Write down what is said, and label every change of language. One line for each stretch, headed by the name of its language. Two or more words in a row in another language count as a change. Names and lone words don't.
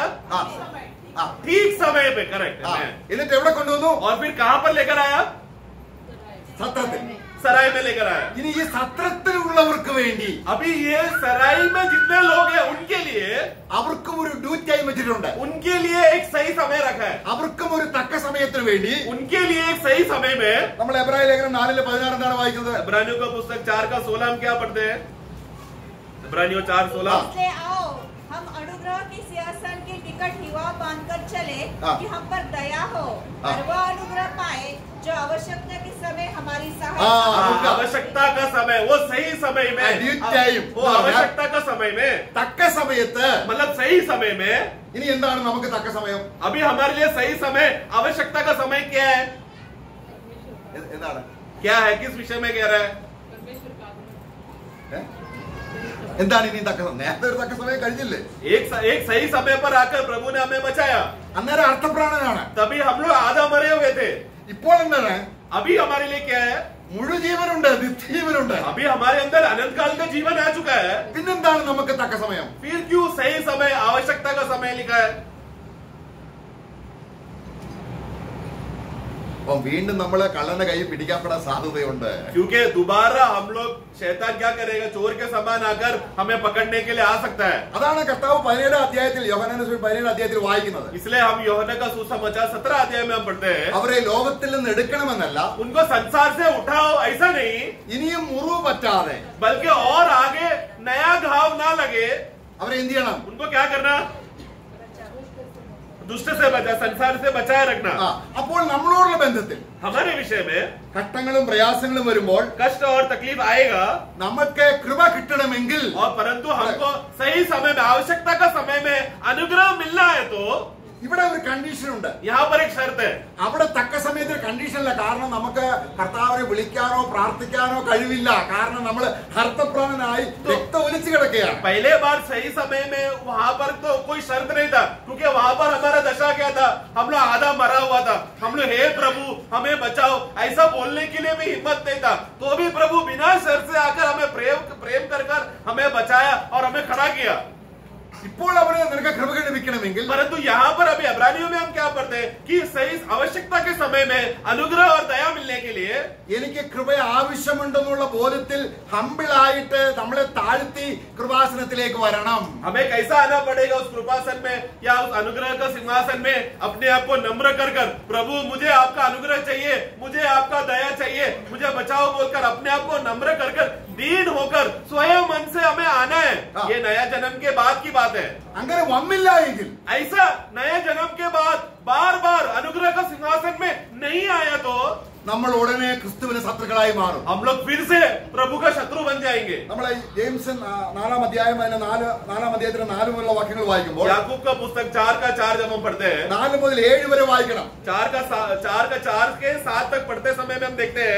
Hindi: ആ ആ ठीक समय पे, करेक्ट।
Malayalam: ആ. എന്നിട്ട് എവിടെ കൊണ്ടുവന്നു?
Hindi: और फिर कहाँ पर लेकर आया?
Malayalam: സത്രത്തിൽ.
Hindi: सराय में लेकर आया।
Malayalam: ഇനി ഈ സത്രത്തിലുള്ളവർക്ക് വേണ്ടി
Hindi: अभी ये सराय में जितने लोग हैं उनके लिए,
Malayalam: അവർക്കും ഒരു
English: due time
Malayalam: വെച്ചിട്ടുണ്ട്.
Hindi: उनके लिए एक सही समय रखा है।
Malayalam: അവർക്കും ഒരു തക്ക സമയത്തിന് വേണ്ടി
Hindi: उनके लिए एक सही समय में
Malayalam: നമ്മൾ എബ്രായ ലേഖനം 4:16 എന്താണ് വായിക്കുന്നത്?
Hindi: इब्रानियों का पुस्तक 4:16 हम क्या पढ़ते हैं? इब्रानियों 4:16। इसलिए आओ हम अनुग्रह की सिंहासन की टिकट हिवा बांधकर चले कि हम पर दया हो और वह अनुग्रह पाए जो आवश्यकता के समय हमारी सहायता। आवश्यकता का समय, वो सही समय में,
English: Due time.
Hindi: वो आवश्यकता का समय में,
Malayalam: തക്ക സമയത്ത്
Hindi: मतलब सही समय में।
Malayalam: ഇനി എന്താണ് നമുക്ക് തക്ക സമയം?
Hindi: अभी हमारे लिए सही समय, आवश्यकता का समय क्या है?
Malayalam: എന്താണ്?
Hindi: क्या है, किस विषय में कह रहा है?
Malayalam: എന്താണ് ഇനി തക്ക സമയം? നേരത്തെ ഒരു തക്ക സമയം കഴിഞ്ഞില്ലേ?
Hindi: एक सही समय पर आकर प्रभु ने हमें बचाया,
Malayalam: അന്നേരം അർത്ഥപ്രാണനാണ്.
Hindi: तभी हम लोग आधा मरे हुए थे।
Malayalam: ഇപ്പോൾ എന്താണ്?
Hindi: अभी हमारे लिए क्या है?
Malayalam: മുഴുജീവനുണ്ട്, നിത്യജീവനുണ്ട്.
Hindi: अभी हमारे अंदर अनंत काल का जीवन आ चुका है।
Malayalam: പിന്നെന്താണ് നമുക്ക് തക്ക സമയം?
Hindi: फिर क्यों सही समय, आवश्यकता का समय लिखा है?
Malayalam: അപ്പം വീണ്ടും നമ്മള് കള്ളന്റെ കൈ പിടിക്കപ്പെടാൻ സാധ്യതയുണ്ട്.
Hindi: क्योंकि दोबारा हम लोग, शैतान क्या करेगा, चोर के समान आकर हमें पकड़ने के लिए आ सकता है।
Malayalam: അതാണ് കർത്താവ് 17-ാം അധ്യായത്തിൽ യോഹന്നാന്റെ സുവിശേഷം 17-ാം അധ്യായത്തിൽ വായിക്കുന്നത്.
Hindi: इसलिए हम यूहन्ना का सुसमाचार 17 अध्याय में हम पढ़ते हैं,
Malayalam: അവരെ ലോകത്തിൽ നിന്ന് എടുക്കണമെന്നല്ല,
Hindi: उनको संसार से उठाओ ऐसा नहीं,
Malayalam: ഇനിയും മുറിവ് പറ്റാതെ
Hindi: बल्कि और आगे नया घाव ना लगे,
Malayalam: അവരെ എന്ത് ചെയ്യണം?
Hindi: उनको क्या करना? दुष्ट से बचा, संसार से बचाए रखना।
Malayalam: അപ്പോൾ നമ്മളോടുള്ള ബന്ധത്തിൽ
Hindi: हमारे विषय में
Malayalam: ഘട്ടങ്ങളും പ്രയാസങ്ങളും വരുമ്പോൾ
Hindi: कष्ट और तकलीफ आएगा,
Malayalam: നമുക്ക് കൃപ കിട്ടണമെങ്കിൽ
Hindi: और परंतु हमको सही समय में, आवश्यकता का समय में अनुग्रह मिलना है, तो
Malayalam: ഇവിടെ ഒരു കണ്ടീഷൻ ഉണ്ട്.
Hindi: यहाँ पर एक शर्त है।
Malayalam: അവിടെ തക്ക സമയത്ത് കണ്ടീഷനില്ല. കാരണം നമുക്ക് കർത്താവിനെ വിളിക്കാനോ പ്രാർത്ഥിക്കാനോ കഴിവില്ല. കാരണം നമ്മൾ ഹർത്തപ്രാണനായി രക്തം ഒലിച്ചു കിടക്കുകയാണ്.
Hindi: पहले बार सही समय में वहाँ पर तो कोई शर्त नहीं था, क्योंकि वहाँ पर हमारा दशा क्या था, हम लोग आधा मरा हुआ था। हम लोग हे प्रभु हमें बचाओ ऐसा बोलने के लिए भी हिम्मत नहीं था, तो भी प्रभु बिना शर्त से आकर हमें प्रेम कर हमें बचाया और हमें खड़ा किया।
Malayalam: ഇപ്പോൾ അവര് നിനക്ക് കൃപ ലഭിക്കണമെങ്കിൽ,
Hindi: परंतु यहाँ पर अभी इब्रानियों में हम क्या पढ़ते हैं कि सही आवश्यकता के समय में अनुग्रह और दया मिलने के लिए
Malayalam: എനിക്ക് കൃപ ആവശ്യമുണ്ടെന്നുള്ള ബോധത്തിൽ ഹമ്പിളായിട്ട് നമ്മളെ താഴ്ത്തി കൃപാസനത്തിലേക്ക് വരണം.
Hindi: हमें कैसा आना पड़ेगा उस कृपासन में या उस अनुग्रह का सिंहासन में? अपने आप को नम्र कर प्रभु मुझे आपका अनुग्रह चाहिए, मुझे आपका दया चाहिए, मुझे बचाओ बोलकर अपने आप को नम्र कर दीन होकर स्वयं मन से हमें आना है। ये नया जन्म के बाद की बात है।
Malayalam: അങ്ങനെ വന്നില്ല എങ്കിൽ,
Hindi: ऐसा नया जन्म के बाद बार बार अनुग्रह का सिंहासन में नहीं आया तो
Malayalam: നമ്മൾ ഉടനെ ക്രിസ്തുവിന് ശത്രുക്കളായി മാറും.
Hindi: हम लोग फिर से प्रभु का शत्रु बन जाएंगे।
Malayalam: നമ്മളെ ജെയിംസ് 4-ാം അധ്യായം 4-ാം അധ്യായത്തിന്റെ 4 മുതലുള്ള വാക്യങ്ങൾ വായിക്കുമ്പോൾ,
Hindi: याकूब का पुस्तक 4:4 जब हम पढ़ते हैं,
Malayalam: 4 മുതൽ 7 വരെ വായിക്കണം.
Hindi: 4 के 7 तक पढ़ते समय में हम देखते हैं